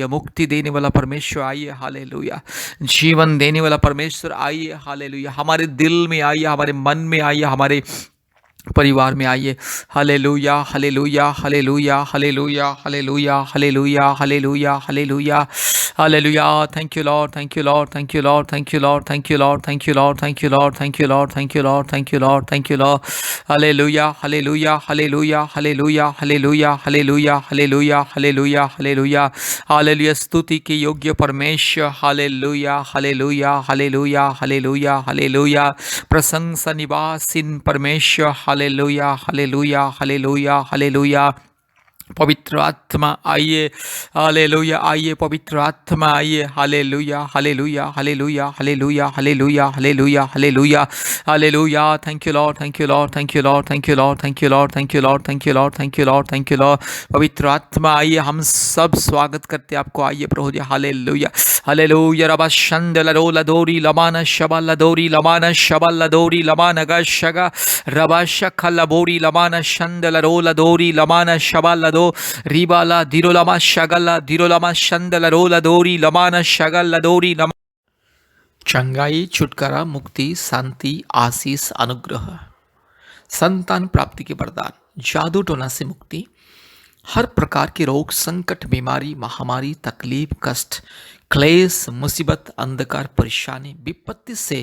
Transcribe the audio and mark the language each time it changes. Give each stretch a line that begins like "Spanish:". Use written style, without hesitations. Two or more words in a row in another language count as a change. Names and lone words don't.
Hindi: मुक्ति देने वाला परमेश्वर आइए। हालेलुया। जीवन देने वाला परमेश्वर आइए। हालेलुया। हमारे दिल में आइए, हमारे मन में आइए, हमारे परिवार में आइए। हालेलुया, हालेलुया, हालेलुया, हालेलुया, हालेलुया, हालेलुया, हालेलुया, हालेलुया, हालेलुया।
English: Thank you Lord, thank you Lord, thank you Lord, thank you Lord, thank you Lord, thank you Lord, thank you Lord, thank you Lord, thank you Lord, thank you Lord, thank you Lord.
Hindi: हालेलुया, हालेलुया, हालेलुया, हालेलुया, हालेलुया, हालेलुया, हालेलुया, हालेलुया, हालेलुया, हालेलुया। स्तुति के योग्य परमेश्वर। हालेलुया, हालेलुया, हालेलुया, हालेलुया, हालेलुया। प्रशंसा निवासीन परमेश्वर। हालेलुया, हालेलुया, हालेलुया, हालेलुया। पवित्र आत्मा आइए। हालेलुया, आइए पवित्र आत्मा आइए। हालेलुया, हालेलुया, हालेलुया, हालेलुया, हालेलुया, हालेलुया, हालेलुया, हालेलुया।
English: Thank you Lord, thank you Lord, thank you Lord, thank you Lord, thank you Lord, thank you Lord, thank you Lord, thank you Lord, thank you Lord.
Hindi: पवित्र आत्मा आइए, हम सब स्वागत करते हैं आपको। आइए प्रभु जी। हालेलुया, हालेलुया। रबा शंदल रोला दोरी लमाना शबल दोरी लमाना शबल दोरी लमाना गशगा रबा शखल बोरी लमाना शंदल रोला दोरी लमाना शबल दो रिबाला दिरोलामा शगला दिरोलामा शंदल रोला दोरी लमाना शगल दोरी लमा। चंगाई, छुटकारा, मुक्ति, शांति, आशीष, अनुग्रह, संतान प्राप्ति के वरदान, जादू टोना से मुक्ति, हर प्रकार के रोग, संकट, बीमारी, महामारी, तकलीफ, कष्ट, क्लेश, मुसीबत, अंधकार, परेशानी, विपत्ति से